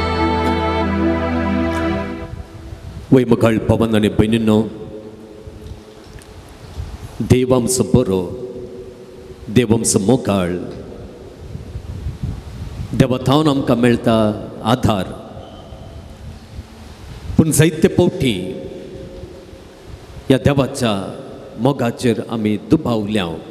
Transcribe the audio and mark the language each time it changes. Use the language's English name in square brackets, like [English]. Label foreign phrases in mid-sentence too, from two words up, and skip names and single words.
[Konkani] Way makal pavan na ni Benino देव आमचो बरो, देव आमचो मोगाळ, देवाथावन आमकां मेळटा आधार. पूण जायते फावटी ह्या देवाच्या मोगाचेर आमी दुबावल्या.